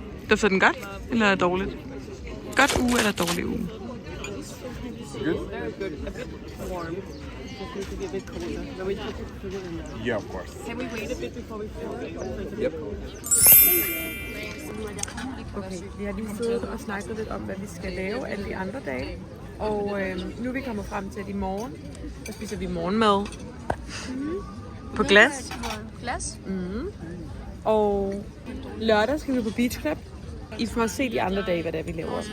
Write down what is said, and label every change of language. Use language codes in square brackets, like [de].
[da] Dufter den godt, eller dårligt? Godt uge eller dårlig uge? [en] Good? Warm. Just need to get a bit colder. No, we just put it in there. Yeah, of course. Can we wait a bit before we fill it? Yep. [da] Okay, vi har lige siddet og snakket lidt om, hvad vi skal lave alle de andre dage. Og nu er vi kommet frem til, at i morgen, der spiser vi morgenmad. På glas. Glas. Og lørdag skal vi på Beach Club. I får se de andre dage, hvad det er, vi laver.